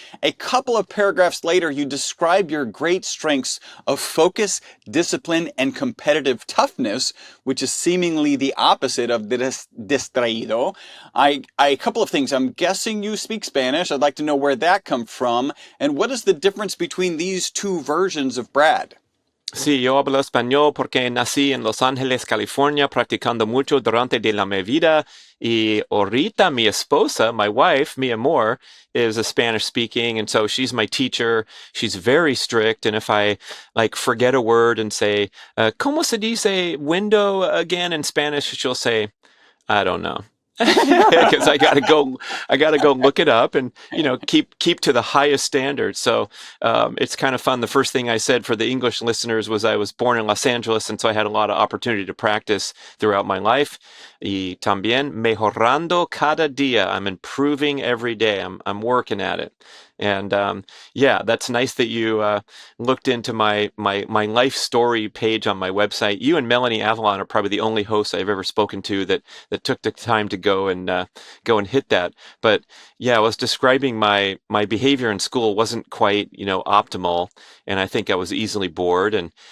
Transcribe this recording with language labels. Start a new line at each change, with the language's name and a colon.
English: A couple of paragraphs later, you describe your great strengths of focus, discipline, and competitive toughness, which is seemingly the opposite of distraído. A couple of things. I'm guessing you speak Spanish. I'd like to know where that comes from. And what is the difference between these two versions of Brad?
Spanish: Sí, yo hablo español porque nací en Los Ángeles, California, practicando mucho durante de la mi vida. Y ahorita mi esposa,
English: my wife,
Spanish: mi amor,
English: is a Spanish speaking. And so she's my teacher. She's very strict. And if I forget a word and say,
Spanish: ¿Cómo se dice
English: window again in Spanish? She'll say, I don't know. Because I gotta go look it up and keep to the highest standards. So it's kind of fun. The first thing I said for the English listeners was I was born in Los Angeles, and so I had a lot of opportunity to practice throughout my life.
Spanish: Y también mejorando cada día.
English: I'm improving every day. I'm working at it. And that's nice that you looked into my life story page on my website. You and Melanie Avalon are probably the only hosts I've ever spoken to that took the time to go and hit that. But yeah, I was describing my behavior in school wasn't quite optimal, and I think I was easily bored. And